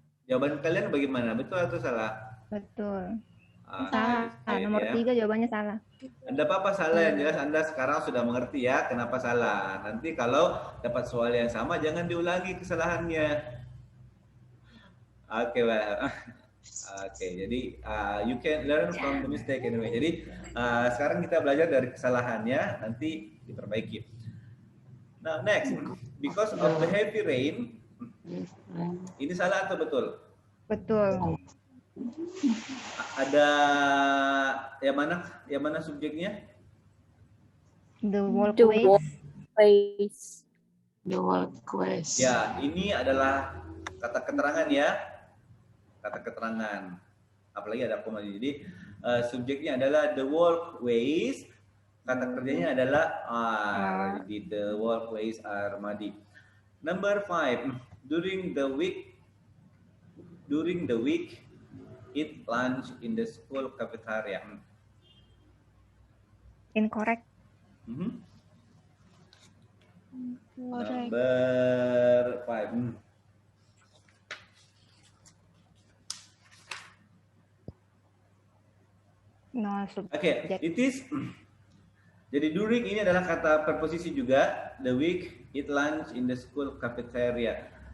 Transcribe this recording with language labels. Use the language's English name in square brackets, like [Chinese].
[Indonesian] Jawaban kalian bagaimana? Betul atau salah? Betul. Salah. Nomor 3 jawabannya salah. Anda apa salah yang jelas Anda sekarang sudah mengerti ya kenapa salah. Nanti kalau dapat soal yang sama jangan diulangi kesalahannya. Oke, well. Oke, jadi [English] you can learn from the mistake anyway. [Indonesian] Jadi sekarang kita belajar dari kesalahannya, nanti diperbaiki. [English] Now next, because of the heavy rain, [Indonesian] ini salah atau betul? Betul. Ada yang mana subjeknya? [English] The walkways. The walkways. [Indonesian] Ya, ini adalah kata keterangan ya. Kata keterangan. Apalagi ada koma. Jadi subjeknya adalah [English] the walkways. [Indonesian] Kata kerjanya adalah are. [English] Jadi the walkways are muddy. Number 5. During the week, eat lunch in the school cafeteria. Incorrect. Number 5. No Oke, subject. it is. [Indonesian] Jadi during ini adalah kata preposisi juga. [English] The week, eat lunch in the school cafeteria.